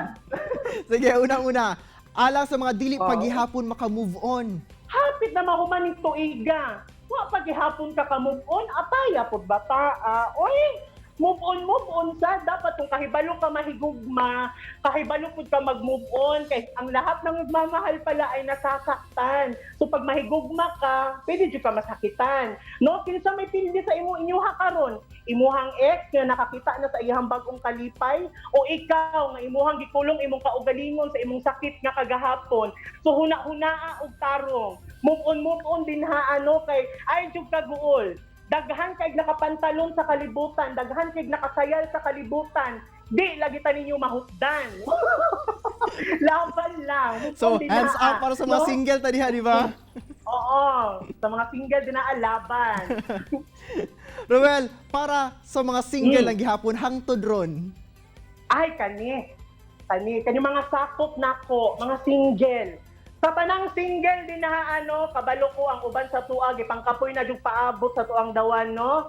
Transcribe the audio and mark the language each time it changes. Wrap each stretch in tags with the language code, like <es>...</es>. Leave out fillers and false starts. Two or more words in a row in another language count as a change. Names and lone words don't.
<ceb>Sige, unang-una, ala sa mga dili paghihapon maka-move on. Hapit na mahuman ning tuiga. Wa paghihapon ka move on, ataya pod bata. Oy, move on sa dapat kung kahibalo ka mahigugma, kahibalo pud ka mag-move on kay</ceb> <tl>ang lahat ng nagmamahal pala ay nasasaktan.</tl> <ceb>So pag mahigugma ka, pwede jud ka masakitan. No, kinsa may pildi sa inyuha karon? Imuhang ex nga nakakita na sa iyang bagong kalipay o ikaw nga imuhang gikulong imong kaugalingon sa imong sakit nga kagahapon. So huna-hunaa og tarong. Move on din ha kay ay jud kaguol. Daghan kay nakapantalon sa kalibutan, daghan kay nakasayal sa kalibutan. Di lagi ta ninyo mahutdan. Laban lang. So,</ceb> <en>hands up</en> <ceb>para sa mga single ta diha, di ba? Oo, sa mga single din na laban. Roel, para sa mga single lang gihapon hangtod ron. Ay kani mga sakop nako, mga single. Sa tanang single din na kabalo ko ang uban sa tuag ipangkapoy na jud paabot sa tuang dawan no.</ceb>